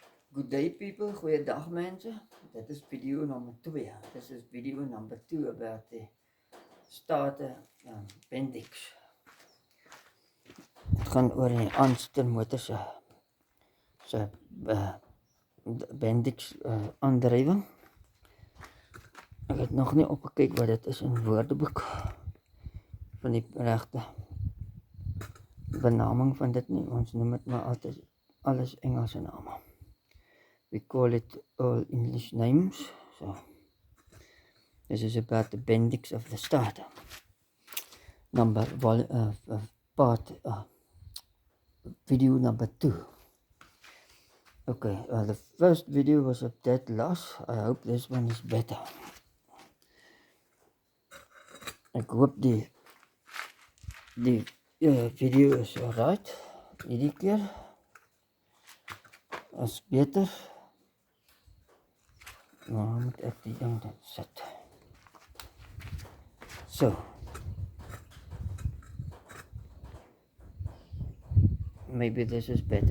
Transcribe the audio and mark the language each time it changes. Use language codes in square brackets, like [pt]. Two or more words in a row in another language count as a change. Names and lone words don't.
[en] Good day people, [af] goeiedag mense. Dit is video nummer 2. [en] This is video number 2 about the starter bendix. [af] Het gaan oor die aanste motor se bendix aandrywing. Ek het nog nie opgekyk wat dit is in woordeboek van die regte benaming van dit nie. Ons noem dit maar altyd alles Engelse name. [en] We call it all English names. So this is about the bendix of the starter. Video number 2. Okay, the first video was a dead loss. I hope this one is better. [af] Ek hoop die video is alright. Hierdie keer is beter. Nou moet ek die ding sit. [en] So. Maybe this is better.